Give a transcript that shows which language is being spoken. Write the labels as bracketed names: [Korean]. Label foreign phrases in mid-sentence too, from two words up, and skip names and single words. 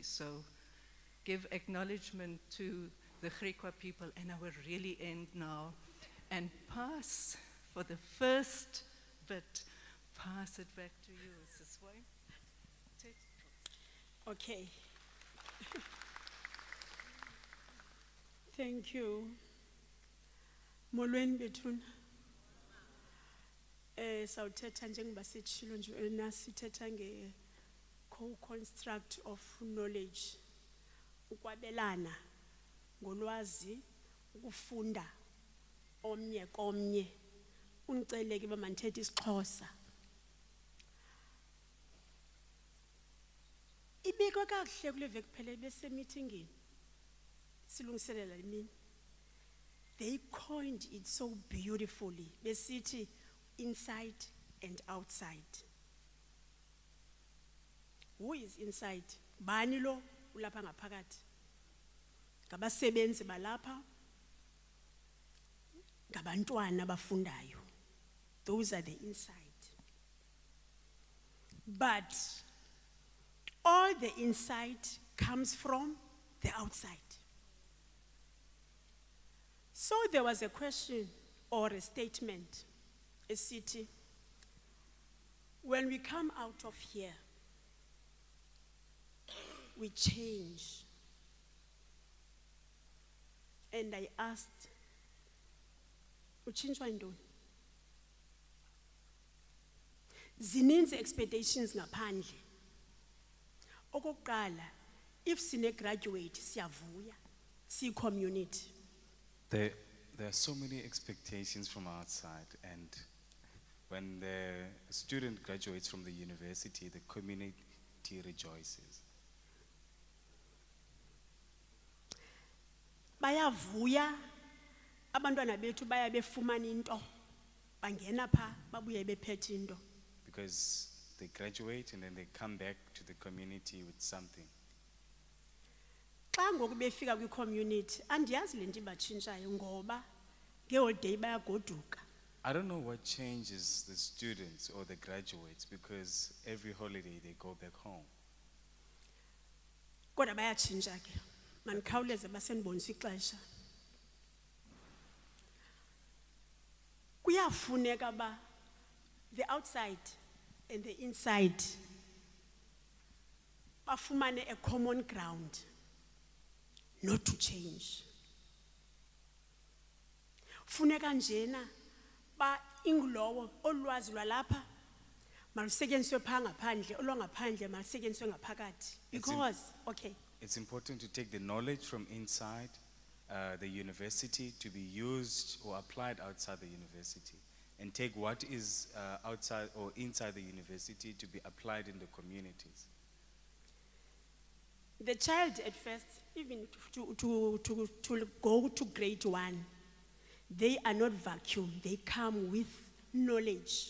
[English] So give acknowledgement to the Griqua people, and I will really end now and pass for the first bit, pass it back to you, Sisway. Okay. Thank you. [Xhosa] Molweni bethuna. Sawuthetha njengoba sitshilo nje nasithetha nge [English] co-construct of knowledge. [Xhosa] Ukwabelana ngolwazi, ukufunda omnye komnye. Unicele ke bamanthethe isiXhosa. Ibekwe kakuhle kule veki phela bese meetingini. Silungiselela imini. [English] They coined it so beautifully. Besithi inside and outside. Who is inside? [Xhosa] Bani lo ulapha ngaphakathi? Ngabasebenzi balapha. Ngabantwana abafundayo. [English] Those are the inside. But all the inside comes from the outside. So there was a question or a statement, a city. When we come out of here, we change. And I asked, [Xhosa] uchinjwa ntoni? Zininzi expectations ngaphandle. Okokuqala, if sine graduate siyavuya, si community. [English] There are so many expectations from outside, and when the student graduates from the university, the community rejoices. [Xhosa] Bayavuya, abantwana bethu baya befumana into, bangena pha, babuye bephethe into. [English] Because they graduate and then they come back to the community with something. [Xhosa] Xa ngoku befika kwi-community, andiyazi le nto ibatshintshayo ngoba nge-holiday bayagoduka. [English] I don't know what changes the students or the graduates, because every holiday they go back home. [Xhosa] Kodwa bayatshintsha ke. Manikhawuleze basenibonisa ixesha. Kuyafuneka ba [English] the outside and the inside bafumane a common ground. Not to change. [Xhosa] Funeka njena ba ingulowo olwazi lwalapha malusetyenziswe pha ngaphandle olwangaphandle malusetyenziswe ngaphakathi. [English] Because okay. It's important to take the knowledge from inside the university to be used or applied outside the university, and take what is outside or inside the university to be applied in the communities. The child at first, even to go to grade 1, they are not vacuum, they come with knowledge.